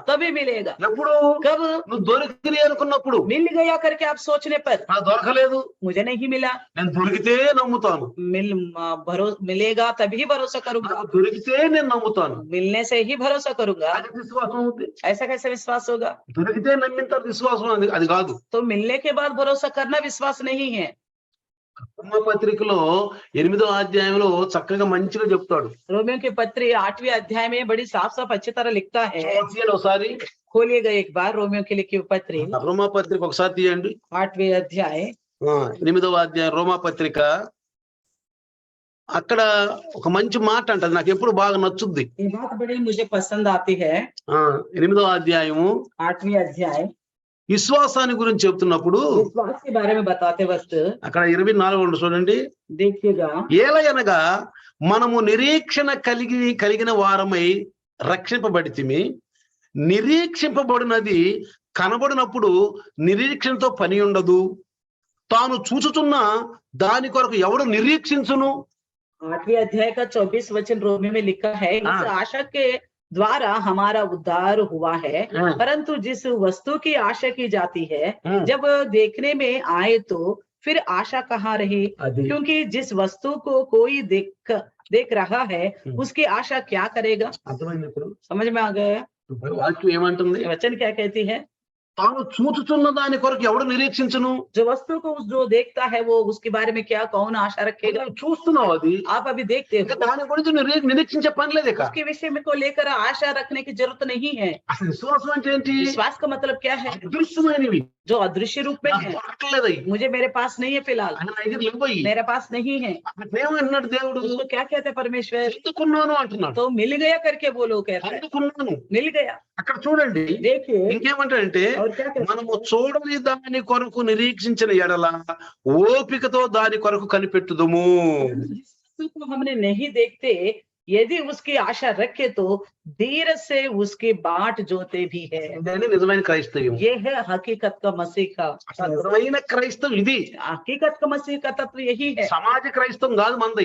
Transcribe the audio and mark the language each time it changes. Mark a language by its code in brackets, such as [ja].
[hi] तभी मिलेगा। [te] ఎప్పుడు? [hi] कब? [te] నువ్వు దొరికింది అనుకున్నప్పుడు. [hi] मिल गया करके आप सोचने पर, [te] నాకు దొరకలేదు, [hi] मुझे नहीं मिला, [te] నేను దొరికితే నమ్ముతాను, [hi] मिलेगा तभी भरोसा करूंगा, [te] నాకు దొరికితే నేను నమ్ముతాను. [hi] मिलने से ही भरोसा करूंगा। [te] అది విశ్వాసం అవుతుంది. [hi] ऐसा कैसे विश्वास होगा? [te] దొరికితే నమ్మిన తర్వాత విశ్వాసం అది కాదు. [hi] तो मिलने के बाद भरोसा करना विश्वास नहीं है। [te] రోమా పత్రికలో 8వ అధ్యాయంలో చక్కగా మంచిగా చెప్తాడు. [hi] रोमियो की पत्री 8वें अध्याय में बड़ी साफ साफ अच्छी तरह लिखता है। [te] తీయండి ఒకసారి, [hi] खोलिएगा एक बार रोमियो की लिखी हुई पत्री, [te] రోమా పత్రిక ఒకసారి తీయండి. [hi] 8वें अध्याय, [te] 8వ అధ్యాయం రోమా పత్రిక. అక్కడ ఒక మంచి మాట అంటది, నాకు ఎప్పుడు బాగా నచ్చుద్ది. [hi] ये बात बड़ी मुझे पसंद आती है। [te] 8వ అధ్యాయము [hi] 8वें अध्याय [te] విశ్వాసాన్ని గురించి చెప్తున్నప్పుడు [hi] विश्वास के बारे में बताते वक्त [te] అక్కడ 24 చూడండి. [hi] देखिएगा, [te] ఏలయనగా మనము నిరీక్షణ కలిగిన వారమై రక్షింపబడితిమి. నిరీక్షింపబడినది కనబడినప్పుడు నిరీక్షణతో పని ఉండదు. తాను చూచుచున్న దాని కొరకు ఎవడు నిరీక్షించును? [hi] 8वें अध्याय का 24 वचन रोमियो में लिखा है, इस आशा के द्वारा हमारा उद्धार हुआ है, परंतु जिस वस्तु की आशा की जाती है जब देखने में आए तो फिर आशा कहाँ रही? क्योंकि जिस वस्तु को कोई देख रहा है उसकी आशा क्या करेगा? [te] అర్థమైంది ఇప్పుడు? [hi] समझ में आ गया? [te] వాక్యం ఏమంటుంది? [hi] वचन क्या कहती है? [te] తాను చూచుచున్న దాని కొరకు ఎవడు నిరీక్షించును? [hi] जो वस्तु को जो देखता है वो उसके बारे में क्या कौन आशा रखेगा? [te] చూస్తున్నావు, అది [hi] आप अभी देखते [te] ఇంకా [hi] हो, [te] దాని గురించి నిరీక్షించే పని లేదు. ఇక [hi] उसके विषय में को लेकर आशा रखने की जरूरत नहीं है। [te] అసలు విశ్వాసం అంటే ఏంటి? [hi] विश्वास का मतलब क्या है? [te] అదృశ్యమైనవి, [hi] जो [te] అదృశ్య [hi] रूप में है, [te] దొరకట్లేదు అవి. [hi] मुझे मेरे पास नहीं है फिलहाल, [te] ఆయన నా దగ్గర లేవయి. [hi] मेरे पास नहीं है। [te] ఏమంటున్నాడు దేవుడు? [hi] उसको क्या कहते हैं परमेश्वर? [te] ఎందుకున్నాను అంటున్నాడు. [hi] तो मिल गया करके वो लोग कहते हैं, [te] ఎందుకున్నాను. [hi] मिल गया। [te] అక్కడ చూడండి, [hi] देखिए [te] ఇంకేమంటాడంటే [hi] और क्या कहते हैं? [te] మనము చూడని దాని కొరకు నిరీక్షించిన ఎడల ఓపికతో దాని కొరకు కనిపెట్టుదుము. [hi] जिस वस्तु को हमने नहीं देखते यदि उसकी आशा रखे तो देर से उसकी बाट जोते भी है। [te] ఇదే నిజమైన క్రైస్తవ్యం. [hi] ये है हकीकत का मसीह का, [te] అసలు నిజమైన క్రైస్తవం ఇది. [hi] हकीकत का मसीह का तत्व यही है। [te] సమాజ క్రైస్తవం కాదు మంది.